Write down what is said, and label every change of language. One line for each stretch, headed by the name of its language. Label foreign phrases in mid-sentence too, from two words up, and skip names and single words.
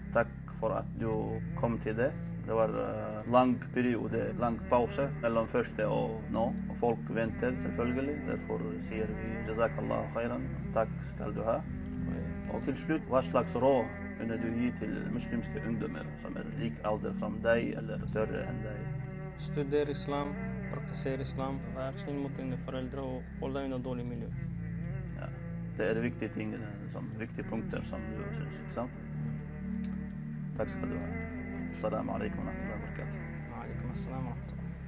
Norwegian: Takk for at du kom til det. Det var lang periode, lang pause mellom første og nå. Og folk venter selvfølgelig. Derfor sier vi
Arabic: جزاك الله خيرا.
Norwegian: Takk skal du ha. Og til slutt, hva slags råd kunne du gi til muslimske ungdommer som er lik alder som deg eller større enn deg? Studer islam, praktiser islam, vær snill mot dine foreldre og hold deg unna dårlig miljø. Ja, det er viktige ting, viktige punkter som du synes, ikke sant? Takk skal du ha.
Arabic: السلام عليكم ورحمة الله وبركاته. وعليكم السلام ورحمة الله.